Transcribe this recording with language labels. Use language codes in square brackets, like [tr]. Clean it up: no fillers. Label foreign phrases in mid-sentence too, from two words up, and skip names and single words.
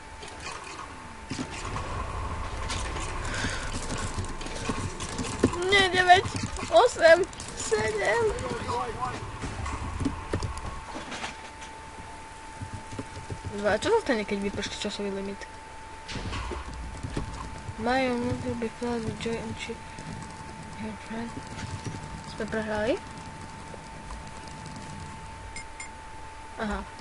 [sk] Nie, 9, 8, 7... Čo sa stane, keď vyprší časový limit? [en] Majú will be filled with joy and cheer. Your friend. [sk] Sme prehrali? Aha.